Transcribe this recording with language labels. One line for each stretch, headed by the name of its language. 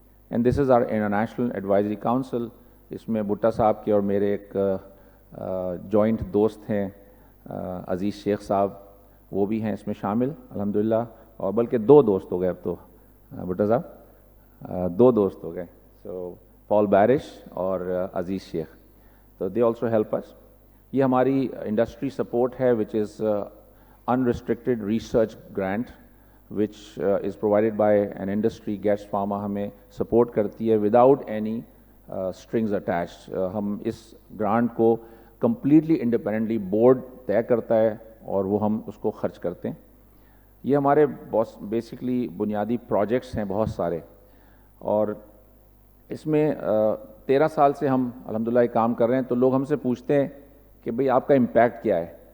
English: And this is our international advisory council.
Urdu: اس میں بھٹا صاحب کے اور میرے ایک جوائنٹ دوست ہیں عزیز شیخ صاحب, وہ بھی ہیں اس میں شامل الحمدللہ. اور بلکہ 2 دوست ہو گئے اب تو بھٹا صاحب, 2 دوست ہو گئے.
English: So Paul Barish اور عزیز شیخ, تو they also help us.
Urdu: یہ ہماری انڈسٹری سپورٹ ہے
English: Which is unrestricted research grant which is provided by an industry.
Urdu: Gas Pharma ہمیں سپورٹ کرتی ہے
English: without any strings attached.
Urdu: ہم اس گرانٹ کو کمپلیٹلی انڈیپینڈنٹلی بورڈ طے کرتا ہے اور وہ ہم اس کو خرچ کرتے ہیں. یہ ہمارے بیسکلی بنیادی پروجیکٹس ہیں بہت سارے, اور اس میں 13 سال سے ہم الحمدللہ یہ کام کر رہے ہیں. تو لوگ ہم سے پوچھتے ہیں کہ بھئی آپ کا امپیکٹ کیا ہے,